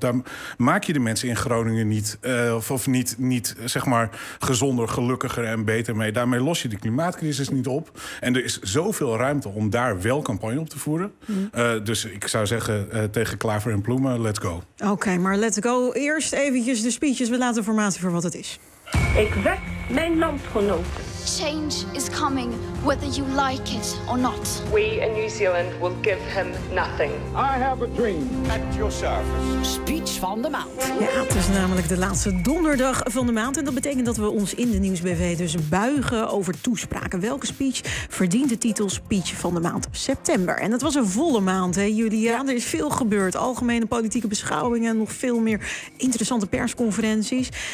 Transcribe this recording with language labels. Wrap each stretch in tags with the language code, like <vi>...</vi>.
<nl>Daar maak je de mensen in Groningen niet zeg maar gezonder, gelukkiger en beter mee. Daarmee los je de klimaatcrisis niet op. En er is zoveel ruimte om daar wel campagne op te voeren. Mm. Dus ik zou zeggen tegen Klaver en Ploemen,</nl> <en>let's go.</en> <nl>Oké, maar</nl> <en>let's go.</en> <nl>Eerst eventjes de speeches. We laten de formatie voor wat het is. Ik wek mijn landgenoten.</nl> <en>Change is coming, whether you like it or not. We in New Zealand will give him nothing. I have a dream. At your service.</en> <nl>Speech van de maand. Ja, het is namelijk de laatste donderdag van de maand. En dat betekent dat we ons in de nieuwsbv dus buigen over toespraken. Welke speech verdient de titel Speech van de maand september? En dat was een volle maand, hè, Julia? Ja, er is veel gebeurd. Algemene politieke beschouwingen, nog veel meer interessante persconferenties.</nl>